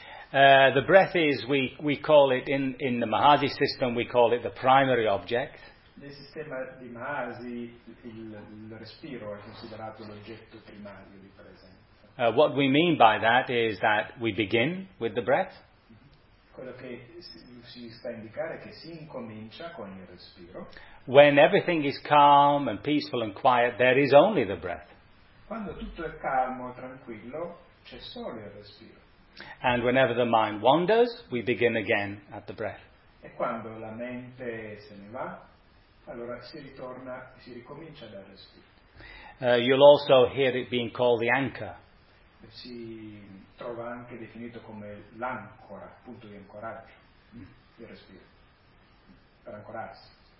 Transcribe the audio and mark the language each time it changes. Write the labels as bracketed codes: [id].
[en] The breath is, we call it in the Mahasi system, we call it the primary object. [it] Nel sistema di Mahasi, il respiro è considerato l'oggetto primario di presenza. [en] What we mean by that is that we begin with the breath. [it] Quello che si sta a indicare è che si incomincia con il respiro. [en] When everything is calm and peaceful and quiet, there is only the breath. [it] Quando tutto è calmo e tranquillo, c'è solo il respiro. [en] And whenever the mind wanders, we begin again at the breath. [it] E quando la mente se ne va, allora si ritorna e si ricomincia dal respiro. [en] You'll also hear it being called the anchor. [it] Si trova anche definito come l'ancora, punto di ancoraggio, il respiro, per ancorarsi.